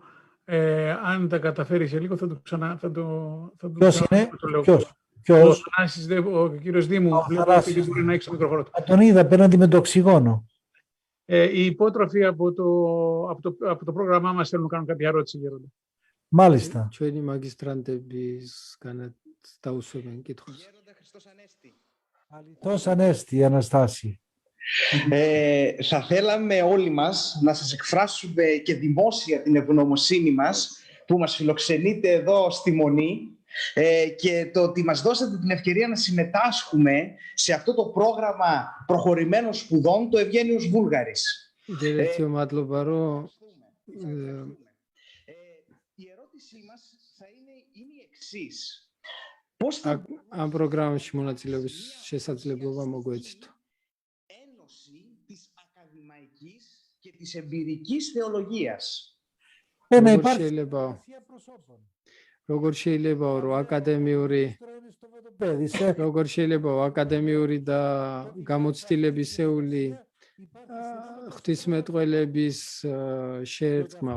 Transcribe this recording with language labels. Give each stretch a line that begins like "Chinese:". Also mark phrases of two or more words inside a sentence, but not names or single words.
Greek: Αν τα καταφέρει σε λίγο, θα το ξανά... Ποιος είναι? Ποιος? Ο κύριος Δήμου, δεν μπορεί να ανοίξει το μικρόφωνο. Τον είδα απέναντι με το οξυγόνο. Οι υπότροφοι από το πρόγραμμά μας θέλουν να κάνουν κάποια ερώτηση, Γέροντα. Μάλιστα.
Georgian: ჩვენი მაგისტრანტების განსტაუსებენ კითხვას.
Greek: Χριστός Ανέστη, Αναστάση. Θα θέλαμε όλοι μας να σας εκφράσουμε και δημόσια την ευγνωμοσύνη μας που μας φιλοξενείτε εδώ στη Μονή και το ότι μας δώσατε την ευκαιρία να συμμετάσχουμε σε αυτό το πρόγραμμα προχωρημένων σπουδών, το Ευγένιος Βούλγαρης. Η ερώτησή μας θα είναι η εξής.
Georgian: ამ პროგრამაში მონაწილეობის შესაძლებლობა მოგვეცით.
Greek: Ένωση της ακαδημαϊκής και της εμπειρικής θεολογίας.
Georgian: როგორ შეიძლება აკადემიური და გამოცდილებისეული ღვთისმეტყველების შეერწყმაო.